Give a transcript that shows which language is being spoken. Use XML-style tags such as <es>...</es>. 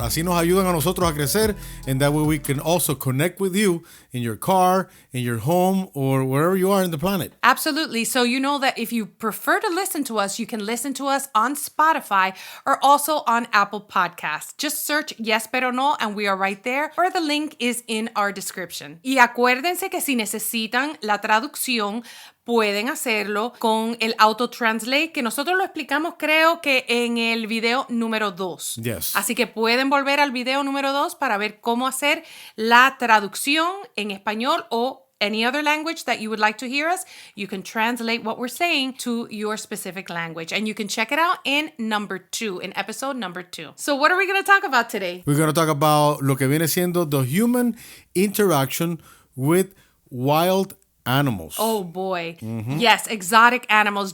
<es>Así nos ayudan a nosotros a crecer,</es> <en>and that way we can also connect with you in your car, in your home, or wherever you are in the planet. Absolutely. So you know that if you prefer to listen to us, you can listen to us on Spotify or also on Apple Podcasts. Just search Yes Pero No and we are right there, or the link is in our description.</en> <es>Y acuérdense que si necesitan la traducción, pueden hacerlo con el auto-translate, que nosotros lo explicamos creo que en el video número 2.</es> <en>Yes.</en> <es>Así que pueden volver al video número 2 para ver cómo hacer la traducción en español o</es> <en>any other language that you would like to hear us. You can translate what we're saying to your specific language. And you can check it out in episode number 2. So what are we going to talk about today? We're going to talk about</en> <es>lo que viene siendo</es> <en>the human interaction with wild animals. Oh boy. Yes, exotic animals.</en>